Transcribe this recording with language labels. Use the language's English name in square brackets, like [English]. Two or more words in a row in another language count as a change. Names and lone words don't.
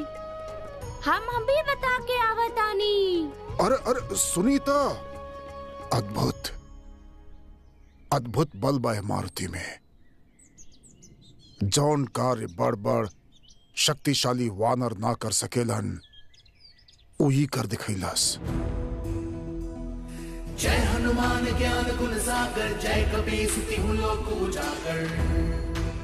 [Bhojpuri] हम भी बता के आवतानी। अरे सुनीता, अद्भुत। अद्भुत बल बा है मारुति में। जौन कार्य बड़ बड़ शक्तिशाली वानर ना कर सकेलन वही कर दिखैलस। [Awadhi] जय हनुमान ज्ञान गुण सागर, जय कपीस तिहु लोक उजागर।